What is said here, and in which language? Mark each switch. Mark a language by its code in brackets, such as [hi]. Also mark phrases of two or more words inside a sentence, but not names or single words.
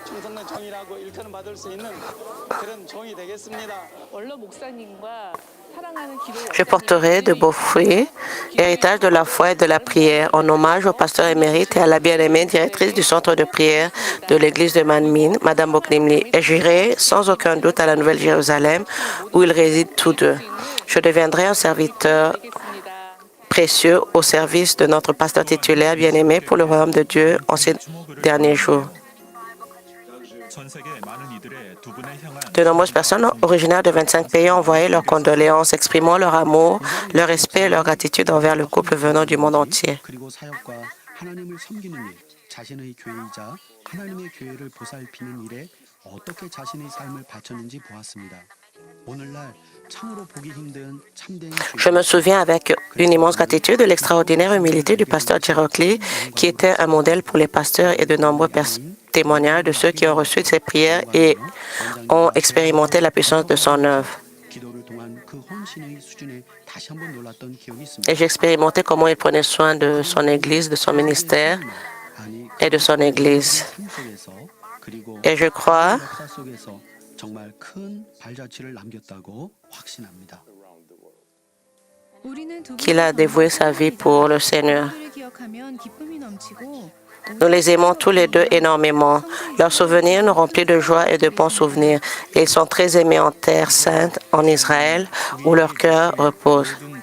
[fr] Je porterai de beaux fruits, héritage de la foi et de la prière, en hommage au pasteur émérite et à la bien-aimée directrice du centre de prière de l'église de Manmin, Madame Boknim Lee, et j'irai sans aucun doute à la Nouvelle-Jérusalem, où ils résident tous deux. Je deviendrai un serviteur précieux au service de notre pasteur titulaire bien-aimé pour le royaume de Dieu en ces derniers jours. [ko] 전 세계 많은 이들의 두 분에 향한 [fr] De nombreuses personnes originaires de 25 pays ont envoyé leurs condoléances, exprimant leur amour, leur respect et leur gratitude envers le couple venant du monde entier. [ko] 그리고 사역과 하나님을 섬기는 일, 자신의 교회이자 하나님의 교회를 보살피는 일에 어떻게 자신의 삶을 바쳤는지 보았습니다. 오늘날 참으로 보기 힘든 참된 [fr] Je me souviens avec une immense gratitude de l'extraordinaire humilité du pasteur Girocli, qui était un modèle pour les pasteurs et de nombreux témoignages de ceux qui ont reçu ses prières et ont expérimenté la puissance de son œuvre. [ko] 기도를 통한 그 헌신의 수준에 다시 한번 놀랐던 기억이 있습니다. [fr] Et j'ai expérimenté comment il prenait soin de son Église, de son ministère [ko] 아니, [fr] et de son Église. [ko] 삶 속에서 그리고 [fr] Et je crois [ko] 역사 속에서 정말 큰 발자취를 남겼다고 확신합니다. [fr] qu'il a dévoué sa vie pour le Seigneur. Nous les aimons tous les deux énormément. Leurs souvenirs nous remplissent de joie et de bons souvenirs. Ils sont très aimés en terre sainte, en Israël, où leur cœur repose.